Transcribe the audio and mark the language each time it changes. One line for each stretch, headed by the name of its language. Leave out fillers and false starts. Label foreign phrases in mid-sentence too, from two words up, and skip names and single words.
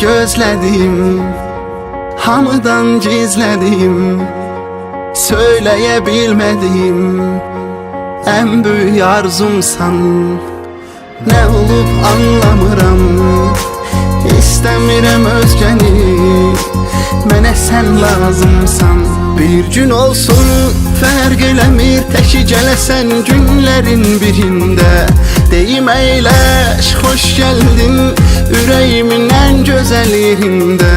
Turkish: özledim, hamıdan gizledim, söyleyebilmedim. En büyük arzumsan, ne olup anlamıram.
Azerbaijani: İstəmirəm özgəni, mənə sən lazımsan. Bir gün olsun fərq eləmir, təki gələsən günlərin birində. Deyim əyləş, xoş gəldin ürəyimin ən gözəl yerində.